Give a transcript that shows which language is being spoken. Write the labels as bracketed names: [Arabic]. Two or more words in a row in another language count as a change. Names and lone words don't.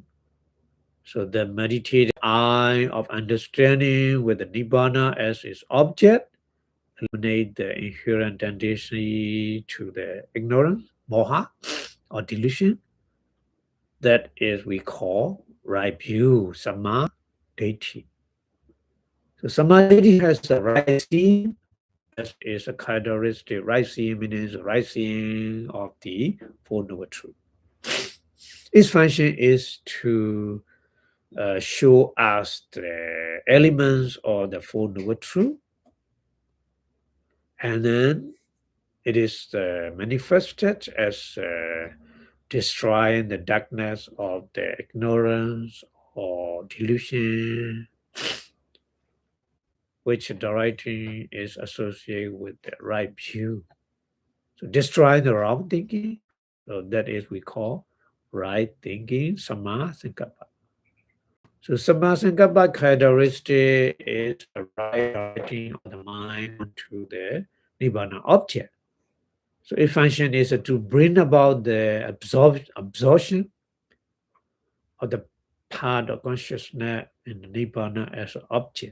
[English] So the meditative eye of understanding with the Nibbana as its object, eliminate the inherent tendency to the ignorance, moha, or delusion. That is we call right view, [Pali] samma ditti. [English] So [Pali] samma ditti [English] has the right seeing. That is a characteristic. Right seeing means right seeing of the Four Noble Truths. Its function is to show us the elements of the Four Noble Truths, and then it is manifested as destroying the darkness of the ignorance or delusion, which the writing is associated with the right view. So destroying the wrong thinking, so that is we call right thinking, [Pali] samma sankappa. [English] So [Pali] samma sankappa [English] characteristic is a right directing of the mind onto the nibbana object. So its function is to bring about the absorption of the part of consciousness in the nibbana as an object.